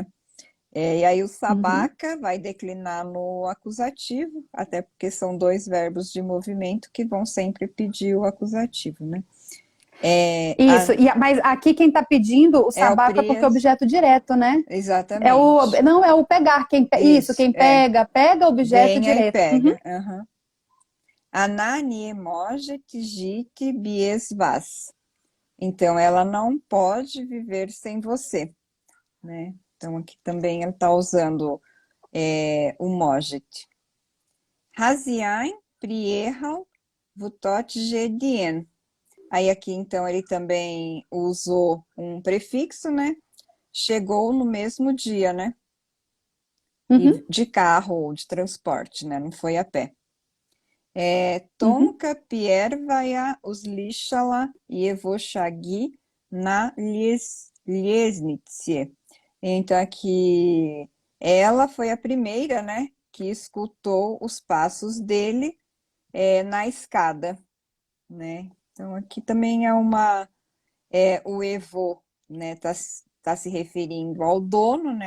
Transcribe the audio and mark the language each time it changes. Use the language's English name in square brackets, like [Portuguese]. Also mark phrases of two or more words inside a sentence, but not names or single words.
[Portuguese] E aí o sabaca vai declinar no acusativo, até porque são 2 verbos de movimento que vão sempre pedir o acusativo, né? Isso, mas aqui quem está pedindo o sabaca porque é objeto direto, né? Exatamente. Não, é o pegar. Quem pega objeto venha direto. E pega. [Russian] Она не может жить без вас. [Portuguese] Então, ela não pode viver sem você, né? Então, aqui também ele está usando o может. [Russian] Хозяин приехал в тот же день. [Portuguese] Aí aqui, então, ele também usou um prefixo, né? Chegou no mesmo dia, né? E de carro ou de transporte, né? Não foi a pé. [Russian] Tomka первая услышала его шаги на лестнице. [Portuguese] Então, aqui, ela foi a primeira, né? Que escutou os passos dele na escada, né? Então, aqui também o Evo, né? Tá se referindo ao dono, né?